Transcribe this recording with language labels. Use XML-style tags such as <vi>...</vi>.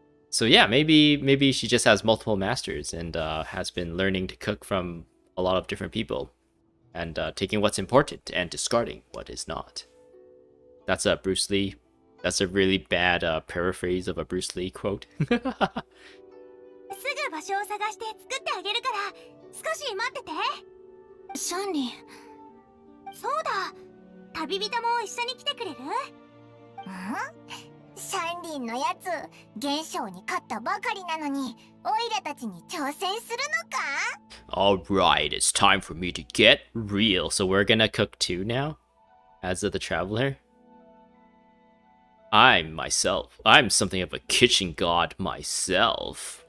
<en>So yeah, maybe she just has multiple masters and has been learning to cook from a lot of different people, and taking what's important and discarding what is not. That's a Bruce Lee. That's a really bad paraphrase of a Bruce Lee quote.</en> <ja>すぐ場所を探して作ってあげるから少し待ってて。シャンリン。そうだ。旅人も一緒に来てくれる？シャンリンのやつ、現象に勝ったばかりなのに、オイラたちに挑戦するのか？</ja> <en>Alright, it's time for me to get real. So we're gonna cook too now? As the traveler? I'm something of a kitchen god myself.</en>